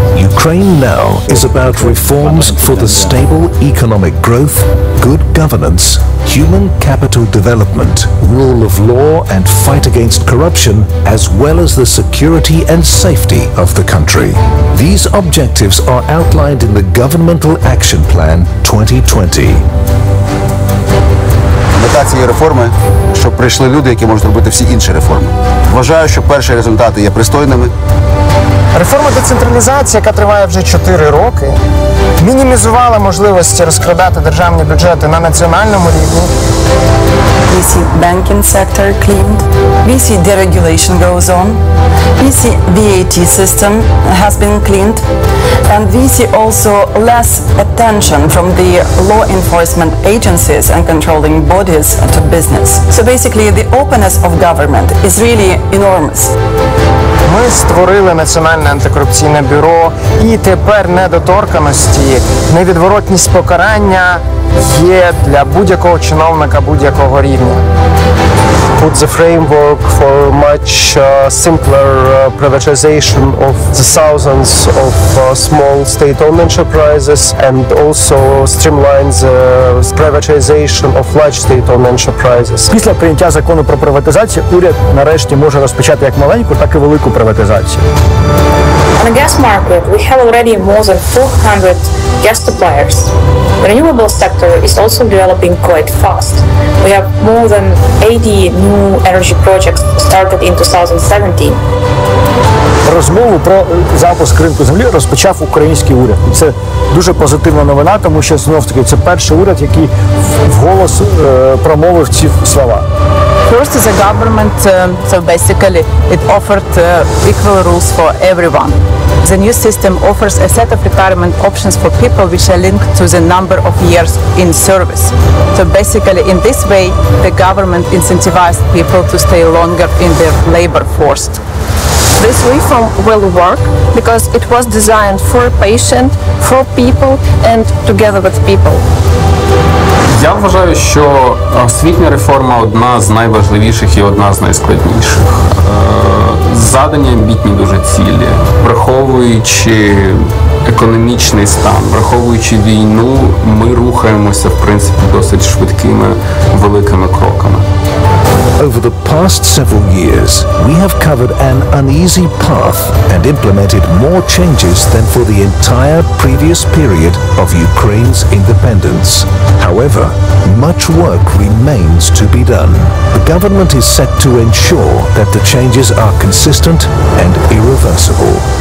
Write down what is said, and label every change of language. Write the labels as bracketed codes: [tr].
[en] Ukraine now is about reforms for the stable economic growth, good governance, human capital development, rule of law and fight against corruption, as well as the security and safety of the country. These objectives are outlined in the Governmental Action Plan 2020. [uk] Мета цієї реформи, щоб прийшли люди, які можуть робити всі інші реформи. Вважаю, що перші результати є пристойними. Реформа децентралізації, яка триває вже 4 роки, мінімізувала можливості розкрадати державні бюджети на національному рівні. [en] We see banking sector cleaned. We see deregulation goes on. We see VAT system has been cleaned. And we see also less attention from the law enforcement agencies and controlling bodies to business. So basically the openness of government is really enormous. [uk] Ми створили Національне антикорупційне бюро, і тепер недоторканості, невідворотність покарання є для будь-якого чиновника будь-якого рівня. [en] Put the framework for much simpler privatization of the thousands of small state-owned enterprises and also streamline the privatization of large state-owned enterprises. [uk] Після прийняття закону про приватизацію уряд нарешті може розпочати як маленьку, так і велику приватизацію. [en] On the gas market, we have already more than 400 gas suppliers. The renewable sector is also developing quite fast. We have more than 80 new energy projects started in 2017. [uk] Розмову про запуск ринку землі розпочав український уряд. І це дуже позитивна новина, тому що, знов-таки, це перший уряд, який вголос промовив ці слова. [en] First is a government, so basically it offered equal rules for everyone. The new system offers a set of retirement options for people which are linked to the number of years in service. So basically in this way the government incentivized people to stay longer in their labor force. This reform will work because it was designed for a patient, for people and together with people. [uk] Я вважаю, що освітня реформа одна з найважливіших і одна з найскладніших. Задані амбітні дуже цілі, враховуючи економічний стан. Враховуючи війну, ми рухаємося, в принципі, досить швидкими, великими кроками. [en] Over the past several years, we have covered an uneasy path and implemented more changes than for the entire previous period of Ukraine's independence. However, much work remains to be done. The government is set to ensure that the changes are consistent and irreversible.